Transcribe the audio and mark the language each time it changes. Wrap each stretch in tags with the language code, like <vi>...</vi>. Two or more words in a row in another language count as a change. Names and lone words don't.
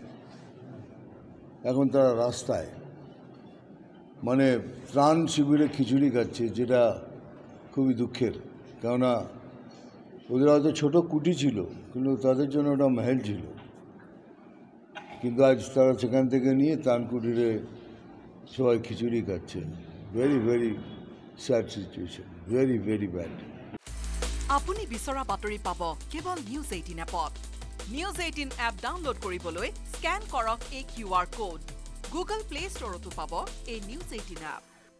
<bn>এখন তারা রাস্তায়, মানে ত্রাণ শিবিরে খিচুড়ি খাচ্ছে, যেটা খুবই দুঃখের। কেননা ওদের হয়তো ছোটো কুটি ছিল, কিন্তু তাদের জন্য ওটা মহল ছিল। কিন্তু আজ তারা সেখান থেকে নিয়ে ত্রাণ কুটিরে সবাই খিচুড়ি খাচ্ছে।</bn> <en>very very sad situation, very very bad.</en> <as>আপুনি বিচৰা বাতৰি পাব কেৱল নিউজ 18 এপত। নিউজ 18 এপ ডাউনলোড কৰিবলৈ স্কেন কৰক এই</as> <en>QR code.</en> <as>গুগল প্লে ষ্টৰতো পাব এই নিউজ 18 এপ।</as>